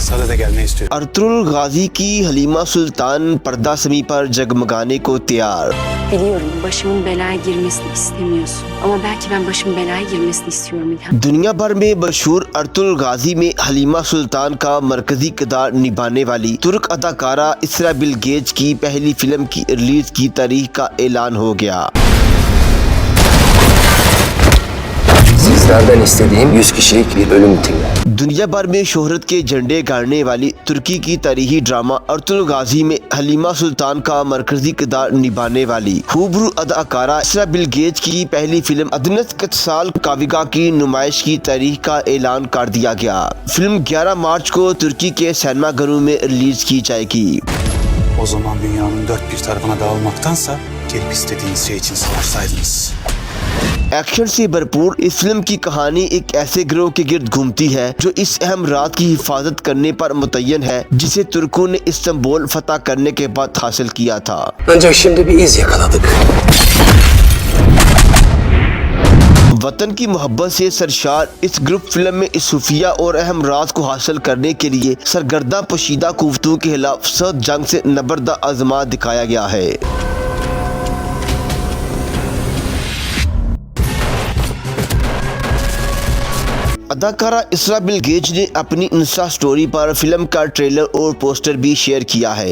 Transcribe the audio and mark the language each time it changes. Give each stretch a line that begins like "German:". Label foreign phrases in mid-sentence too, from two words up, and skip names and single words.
Turkish: de gelmeyi istiyorum.
Urdu: ارطغرل غازی کی حلیمہ سلطان پردہ سیمیں پر جگمگانے کو تیار.
Turkish: Biliyorum başımın belaya girmesini istemiyorsun. Ama belki ben başımın belaya girmesini istiyorum İlhan.
Urdu: دنیا بھر میں مشہور ارطغرل غازی میں حلیمہ سلطان کا مرکزی کردار نبھانے والی ترک اداکارہ اسرا بلگچ کی پہلی فلم کی ریلیز کی تاریخ کا اعلان ہو گیا.
Turkish: Sizlerden istediğim 100 kişilik bir ölüm timi.
Urdu: دنیا بھر میں شہرت کے جھنڈے گاڑنے والی ترکی کی تاریخی ڈرامہ ارطغرل غازی میں حلیمہ سلطان کا مرکزی کردار نبھانے والی خوبرو اداکارہ اسرا بلگچ کی پہلی فلم ادنس کتسال کاویگا کی نمائش کی تاریخ کا اعلان کر دیا گیا. فلم 11 مارچ کو ترکی کے سینما گھروں میں ریلیز کی جائے گی.
Turkish: O zaman dünyanın dört bir tarafına dağılmaktansa gelip istediğiniz şey için savaşsaydınız.
Urdu: ایکشن سے بھرپور اس فلم کی کہانی ایک ایسے گروہ کے گرد گھومتی ہے جو اس اہم رات کی حفاظت کرنے پر متعین ہے جسے ترکوں نے استنبول فتح کرنے کے بعد حاصل کیا تھا.
Turkish: Ancak şimdi bir iz yakaladık.
Urdu: وطن کی محبت سے سرشار اس گروپ فلم میں اس خفیہ اور اہم راز کو حاصل کرنے کے لیے سرگرداں پوشیدہ قوتوں کے خلاف سخت جنگ سے نبرد آزما دکھایا گیا ہے. اداکارہ اسرا بلگچ نے اپنی
English: insta story
Urdu: پر فلم کا ٹریلر اور پوسٹر بھی شیئر کیا ہے.